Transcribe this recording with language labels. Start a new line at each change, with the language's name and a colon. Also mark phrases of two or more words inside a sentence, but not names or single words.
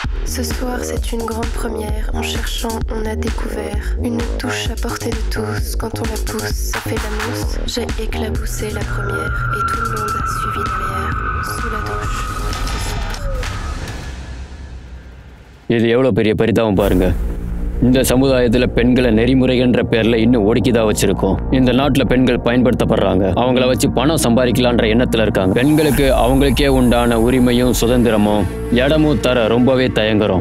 French: Ce soir, c'est une grande première. En cherchant, on a découvert une touche à portée de tous. Quand on la pousse, ça fait la mousse. J'ai éclaboussé la première et tout le monde a suivi derrière. Sous la douche, ce soir.
Tamil: இது எவ்வளோ பெரிய பரிதாபம் பாருங்க. இந்த சமுதாயத்தில் பெண்களை நெறிமுறைன்ற பேரில் இன்னும் ஒடுக்கிதான் வச்சிருக்கோம். இந்த நாட்டில் பெண்கள் பயன்படுத்தப்படுறாங்க. அவங்கள வச்சு பணம் சம்பாதிக்கலான்ற எண்ணத்தில் இருக்காங்க. பெண்களுக்கு அவங்களுக்கே உண்டான உரிமையும் சுதந்திரமும் இடமும் தர ரொம்பவே தயங்குறோம்.